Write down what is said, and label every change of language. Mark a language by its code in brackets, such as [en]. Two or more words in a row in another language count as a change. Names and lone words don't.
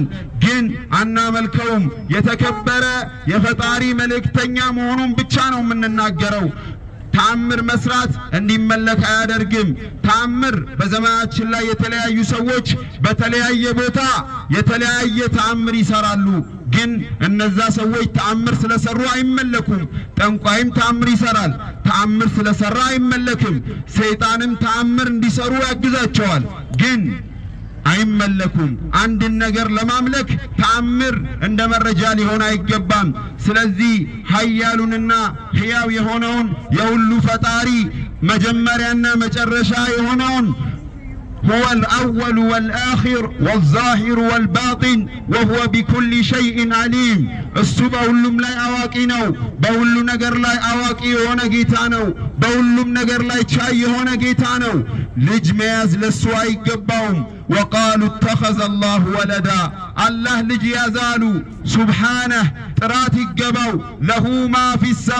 [am] ግን አናመልከውም። የተከበረ የፈጣሪ መልእክተኛ መሆኑን ብቻ ነው የምንናገረው። ተአምር መስራት እንዲመለክ አያደርግም። ተአምር በዘመናችን ላይ የተለያዩ ሰዎች በተለያየ ቦታ የተለያየ ተአምር ይሰራሉ። ግን እነዛ ሰዎች ተአምር ስለሰሩ አይመለኩም። ጠንቋይም ተአምር ይሰራል፣ ተአምር ስለሰራ አይመለክም። ሰይጣንም ተአምር እንዲሰሩ ያግዛቸዋል፣ ግን አይመለኩም። አንድን ነገር ለማምለክ ተአምር እንደ መረጃ ሊሆን አይገባም። ስለዚህ ኃያሉንና ሕያው የሆነውን የሁሉ ፈጣሪ መጀመሪያና መጨረሻ የሆነውን [ar] هو الأول والآخر والظاهر والباطن وهو بكل شيء عليم [am] እሱ በሁሉም ላይ አዋቂ ነው። በሁሉ ነገር ላይ አዋቂ የሆነ ጌታ ነው። በሁሉም ነገር ላይ ቻይ የሆነ ጌታ ነው። ልጅ መያዝ ለሱ አይገባውም። [ar] وقالوا اتخذ الله ولدا الله [am] ልጅ ያዛሉ። ሱብሃነህ ጥራት ይገባው። [ar] له ما في السماء